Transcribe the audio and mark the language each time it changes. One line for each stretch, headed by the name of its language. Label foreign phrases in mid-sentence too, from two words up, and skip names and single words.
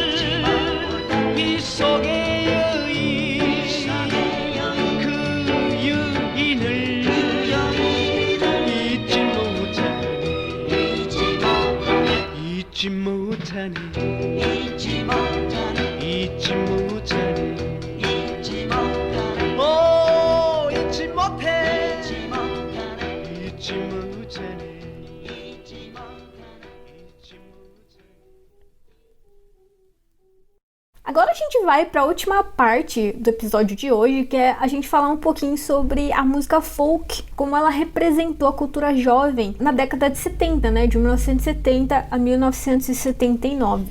Korean: 빗속의 잊지 못하네 오 잊지 못해 잊지 못하네
Portuguese: Agora a gente vai para a última parte do episódio de hoje, que é a gente falar um pouquinho sobre a música folk, como ela representou a cultura jovem na década de 70, né, de 1970 a 1979.